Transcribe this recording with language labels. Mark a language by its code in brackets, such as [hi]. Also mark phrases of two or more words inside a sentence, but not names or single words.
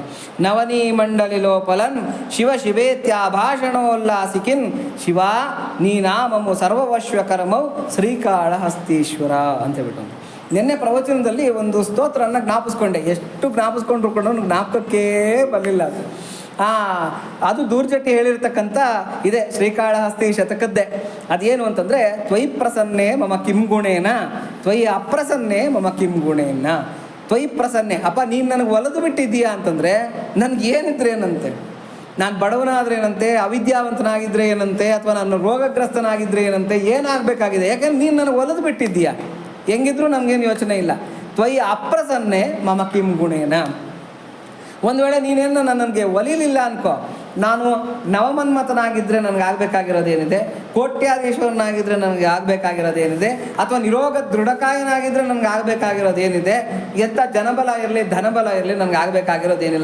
[te] నవని మండలి లోపలన్ శివ శివేత్యాభాషణోల్లాసికిన్ శివ నీ నామము సర్వవశ్వకరమౌ శ్రీకాళహస్తీశ్వర [kn] ಅಂತ ಹೇಳ್ಬಿಟ್ಟು. ನಿನ್ನೆ ಪ್ರವಚನದಲ್ಲಿ ಒಂದು ಸ್ತೋತ್ರನ ಜ್ಞಾಪಿಸ್ಕೊಂಡೆ. ಎಷ್ಟು ಜ್ಞಾಪಿಸ್ಕೊಂಡ್ರು ಕೂಡ ಜ್ಞಾಪಕಕ್ಕೆ ಬರಲಿಲ್ಲ ಅದು. ಅದು ದೂರ್ಜಟಿ ಹೇಳಿರ್ತಕ್ಕಂಥ ಇದೆ ಶ್ರೀಕಾಳಹಸ್ತಿ ಶತಕದ್ದೇ. ಅದೇನು ಅಂತಂದರೆ, [sa] ತ್ವಯಿ ಪ್ರಸನ್ನೆ ಮಮ ಕಿಂ ಗುಣೇನ ತ್ವಯಿ ಅಪ್ರಸನ್ನೆ ಮಮ ಕಿಂ ಗುಣೇನ. ತ್ವಯಿ ಪ್ರಸನ್ನೆ, [kn] ಅಪ್ಪ ನೀನು ನನಗೆ ಒಲಿದು ಬಿಟ್ಟಿದ್ದೀಯಾ ಅಂತಂದರೆ ನನಗೇನಿದ್ರೆ ಏನಂತೆ, ನಾನು ಬಡವನಾದರೆ ಏನಂತೆ, ಅವಿದ್ಯಾವಂತನಾಗಿದ್ದರೆ ಏನಂತೆ, ಅಥವಾ ನಾನು ರೋಗಗ್ರಸ್ತನಾಗಿದ್ದರೆ ಏನಂತೆ, ಏನಾಗಬೇಕಾಗಿದೆ? ಯಾಕಂದ್ರೆ ನೀನು ನನಗೆ ಒಲಿದು ಬಿಟ್ಟಿದ್ದೀಯಾ. ಹೆಂಗಿದ್ರು ನಮಗೇನು ಯೋಚನೆ ಇಲ್ಲ. [sa] ತ್ವಯಿ ಅಪ್ರಸನ್ನೆ ಮಮ ಕಿಂ ಗುಣೇನ. [kn] ಒಂದು ವೇಳೆ ನೀನೇನು ನನಗೆ ಒಲಿಲಿಲ್ಲ ಅನ್ಕೋ, ನಾನು ನವಮನ್ಮತನಾಗಿದ್ದರೆ ನನಗೆ ಆಗಬೇಕಾಗಿರೋದೇನಿದೆ, ಕೋಟ್ಯಾಧೀಶ್ವರನಾಗಿದ್ದರೆ ನನಗೆ ಆಗಬೇಕಾಗಿರೋದೇನಿದೆ, ಅಥವಾ ನಿರೋಗ ದೃಢಕಾಯನಾಗಿದ್ದರೆ ನನಗೆ ಆಗಬೇಕಾಗಿರೋದೇನಿದೆ, ಎಂಥ ಜನಬಲ ಇರಲಿ ಧನಬಲ ಇರಲಿ ನನಗೆ ಆಗಬೇಕಾಗಿರೋದೇನಿಲ್ಲ.